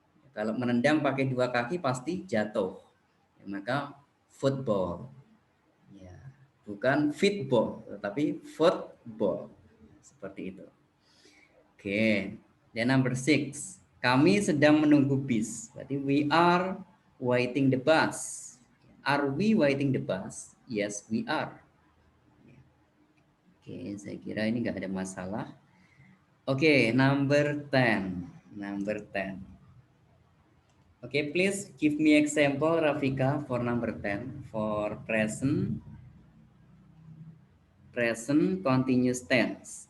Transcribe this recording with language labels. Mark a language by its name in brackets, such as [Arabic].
[Indonesian] Kalau menendang pakai 2 kaki pasti jatuh. Ya, maka football. Ya, bukan fitball, tetapi football. Seperti itu. Oke. Dan number 6. Kami sedang menunggu bis. Berarti [English] we are waiting the bus. Are we waiting the bus? Yes, we are. [Indonesian] Oke, saya kira ini nggak ada masalah. [English] Oke, number 10. Number 10. Okay, please give me example, Rafika, for number 10 for present continuous tense.